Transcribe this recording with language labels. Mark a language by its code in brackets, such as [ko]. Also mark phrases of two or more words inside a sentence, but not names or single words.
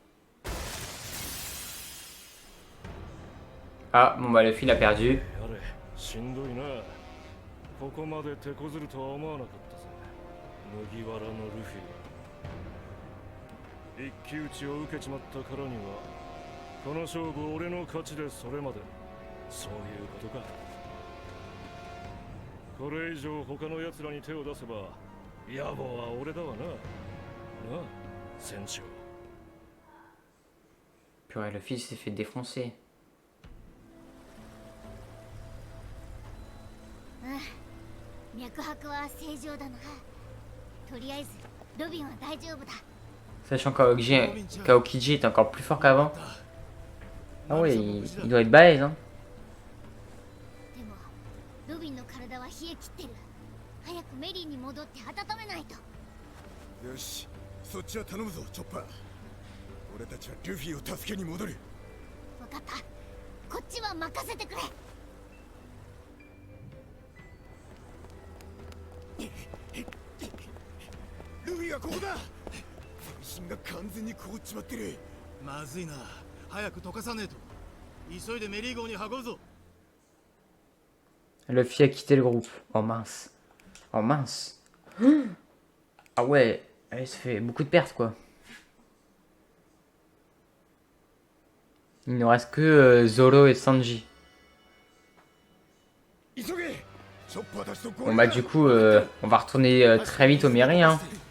[fr] Ah, bon bah le fil a perdu. [ja] しんどいな。ここまで手こずるとは思わなかったぜ。麦わらのルフィ。一騎打ちを受けちまったからには、この勝負俺の勝ちでそれまで。そういうことか。これ以上他の奴らに手を出せば、野望は俺だわな。なあ、船長。 [fr] Purée, le fils s'est fait défoncer. [ja] 脈拍は正常だな。とりあえずロビンは大丈夫だ。 [fr] Sachant qu'Aokiji est encore plus fort qu'avant. Ah ouais, il doit être balèze, hein. [ja] でもロビンの体は冷え切ってる。早くメリーに戻って温めないと。よし、そっちは頼むぞ、チョッパー。俺たちはルフィを助けに戻る。分かった。こっちは任せてくれ。ルフィはここだ。全身が完全に凍っちまってる。まずいな。早く溶かさねえと。急いでメリー号に運ぶぞ。 [fr] Le fils a quitté le groupe. Oh mince. Oh mince. Ah ouais, ça fait beaucoup de pertes quoi. Il ne reste que Zoro et Sanji. Bon bah du coup, on va retourner très vite au mairie hein.